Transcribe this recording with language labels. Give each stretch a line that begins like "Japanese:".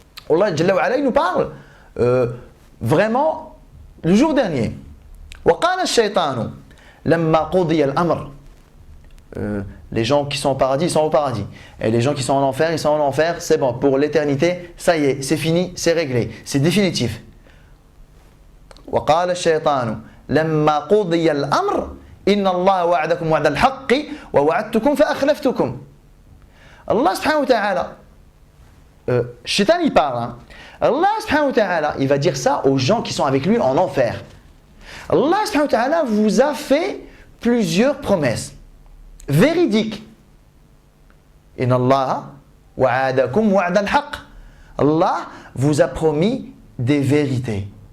French: Allah Jalla wa Ala, il nous parle vraiment le jour dernier.
Arabic: وَقَالَ الشَّيْطَانُ لَمَّا قُضِيَ الْأَمْرِ.
French: Les gens qui sont au paradis, ils sont au paradis. Et les gens qui sont en enfer, ils sont en enfer. C'est bon, pour l'éternité, ça y est, c'est fini, c'est réglé, c'est définitif.
Arabic: وقال الشيطان لما قضي الأمر إن الله وعدكم وعد الحق ووعدتكم فأخلفتكم.
French: Allah subhanahu wa ta'ala, Shaitan il parle, Allah subhanahu wa ta'ala, il va dire ça aux gens qui sont avec lui en enfer. Allah subhanahu wa ta'ala vous a fait plusieurs promesses véridiques.
Arabic: Inna Allah wa'adakum wa'ad al-haq.
French: Allah vous a promis des vérités.